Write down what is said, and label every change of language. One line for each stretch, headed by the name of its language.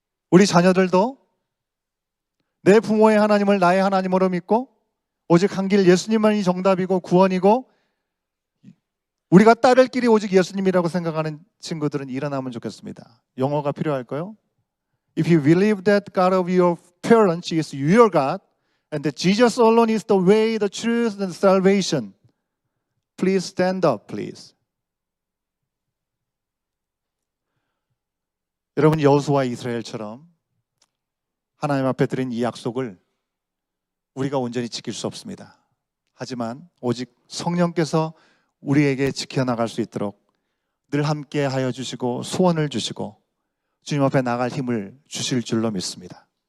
Korean: 우리 자녀들도 내 부모의 하나님을 나의 하나님으로 믿고 오직 한 길 예수님만이 정답이고 구원이고 우리가 따를 길이 오직 예수님이라고 생각하는 친구들은 일어나면 좋겠습니다. 영어가 필요할까요?
English: If you believe that God of your parents is your God and that Jesus alone is the way, the truth, and salvation, please stand up, please.
Korean: 여러분 여호수아 이스라엘처럼 하나님 앞에 드린 이 약속을 우리가 온전히 지킬 수 없습니다. 하지만 오직 성령께서 우리에게 지켜나갈 수 있도록 늘 함께 하여 주시고 소원을 주시고 주님 앞에 나갈 힘을 주실 줄로 믿습니다.